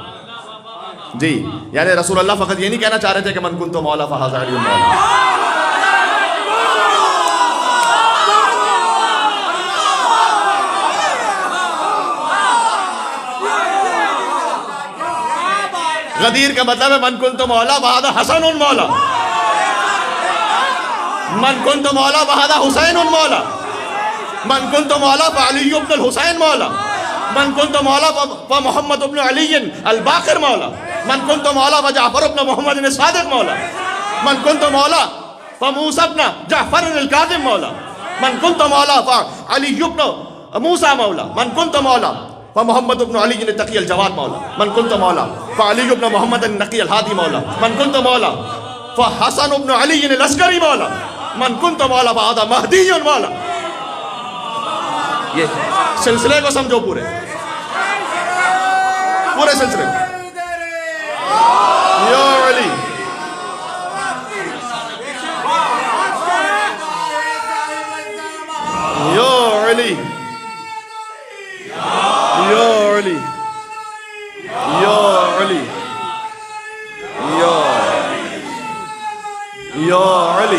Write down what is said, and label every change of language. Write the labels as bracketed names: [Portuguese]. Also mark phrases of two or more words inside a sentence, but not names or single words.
[Urdu] جی یعنی رسول اللہ فقط یہ نہیں کہنا چاہ رہے تھے کہ [Arabic] من کنت مولا فہذا علی مولا. [Urdu] غدیر کا مطلب ہے [Arabic] من کنت مولا فہذا حسن مولا، من کنت مولا فہذا حسین مولا، من کنت مولا فعلی بن الحسین مولا، من کنت مولا فمحمد بن علی الباقر مولا، من کنت مولا فجعفر بن محمد الصادق مولا، من کنت مولا فموسیٰ بن جعفر الکاظم مولا، من کنت مولا فعلی بن موسیٰ مولا، من کنت مولا فمحمد بن علی التقی الجواد مولا، من کنت مولا فعلی بن محمد النقی الہادی مولا، من کنت مولا فحسن بن علی العسکری مولا، من کنت مولا فہذا مہدی مولا. [Urdu] یہ سلسلے کو سمجھو، پورے سلسلے کو. [Arabic] یا علی یا علی یا علی یا علی یا علی.